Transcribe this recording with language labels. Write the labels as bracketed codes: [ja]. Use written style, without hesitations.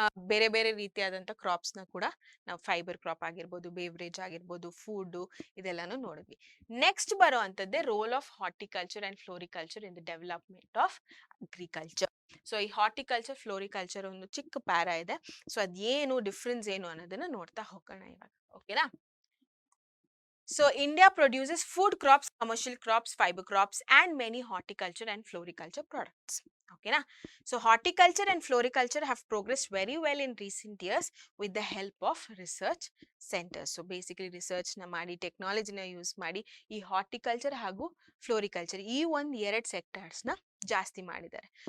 [kn] ಬೇರೆ ಬೇರೆ ರೀತಿಯಾದಂಥ ಕ್ರಾಪ್ಸ್ನ ಕೂಡ ನಾವು ಫೈಬರ್ ಕ್ರಾಪ್ ಆಗಿರ್ಬೋದು, ಬೇವರೇಜ್ ಆಗಿರ್ಬೋದು, ಫುಡ್ ಇದೆಲ್ಲಾನು ನೋಡಿದ್ವಿ. [en] next [kn] ಬರೋ ಅಂಥದ್ದೇ [en] Role of horticulture and floriculture in the development of agriculture. [kn] So ಈ ಹಾರ್ಟಿಕಲ್ಚರ್ ಫ್ಲೋರಿಕಲ್ಚರ್ ಒಂದು ಚಿಕ್ಕ ಪ್ಯಾರಾ ಇದೆ. ಸೊ ಅದೇನು ಡಿಫ್ರೆನ್ಸ್ ಏನು ಅನ್ನೋದನ್ನ ನೋಡ್ತಾ ಹೋಗೋಣ ಇವಾಗ. ಓಕೆನಾ? [en] So India produces food crops, commercial crops, fiber crops and many horticulture and floriculture products. Okay na? So horticulture and floriculture have progressed very well in recent years with the help of research centers. [kn] So basically research na ಮಾಡಿ, technology na use ಮಾಡಿ ಈ horticulture ಹಾಗೂ floriculture ಈ ಒಂದು ಎರಡು sectors ನ ಜಾಸ್ತಿ ಮಾಡಿದ್ದಾರೆ.